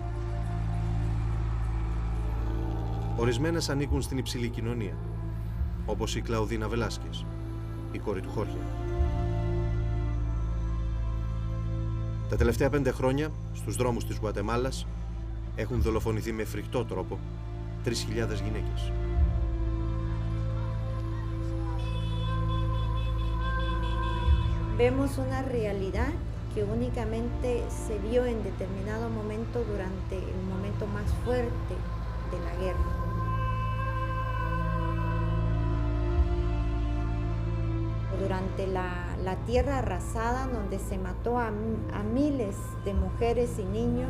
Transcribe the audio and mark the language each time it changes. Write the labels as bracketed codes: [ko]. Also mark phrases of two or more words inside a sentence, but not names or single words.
[el] Ορισμένες ανήκουν στην υψηλή κοινωνία, όπως η Κλαουδίνα Βελάσκες, η κόρη του Χόρχε. Τα τελευταία 5 χρόνια, στους δρόμους της Γουατεμάλας, έχουν δολοφονηθεί με φρικτό τρόπο 3.000 γυναίκες. [es] Vemos una realidad que únicamente se vio en determinado momento durante el momento más fuerte de la guerra. Durante la tierra arrasada, donde se mató a miles de mujeres y niños,